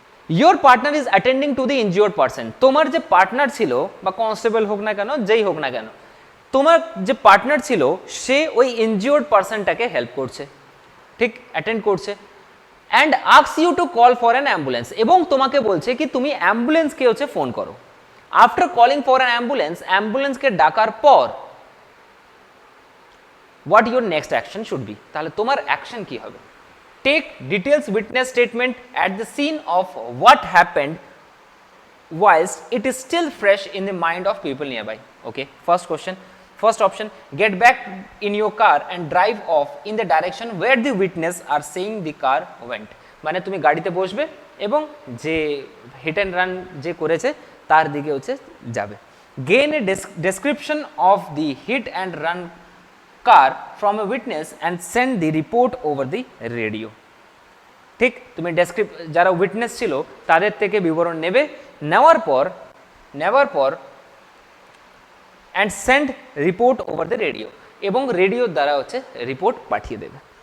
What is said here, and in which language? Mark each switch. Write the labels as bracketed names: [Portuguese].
[English] your partner is attending to the injured person, [Bangla] তোমার যে partner ছিল বা কনস্টেবল হোক না কেন যেই হোক না কেন, তোমার যে পার্টনার ছিল সে ওই ইনজিওর্ড পার্সনটাকে হেল্প করছে, ঠিক অ্যাটেন্ড করছে। [English] and asks you to call for an ambulance, [Bangla] এবং তোমাকে বলছে কি তুমি অ্যাম্বুলেন্সকে হচ্ছে ফোন করো। [English] after calling for an অ্যাম্বুলেন্সকে [Bangla] ডাকার পর [English] what your next action should be, [Bangla] তাহলে তোমার অ্যাকশন কি হবে? [English] take details witness statement at the scene of what happened whilst it is still fresh in the mind of people nearby. Okay, first question, first option, get back in your car and drive off in the direction where the witness are saying the car went. [Bangla] মানে তুমি গাড়িতে বসবে এবং যে hit and run যে করেছে তার দিকে হচ্ছে যাবে। [English] Gain a description of the hit and run car from a witness and send the report over the radio. [Bangla] ঠিক, তুমি যারা উইটনেস ছিল তাদের থেকে বিবরণ নেবে, নেওয়ার পর [English] and send report over the radio, [Bangla] এবং রেডিওর দ্বারা হচ্ছে রিপোর্ট পাঠিয়ে দেবে।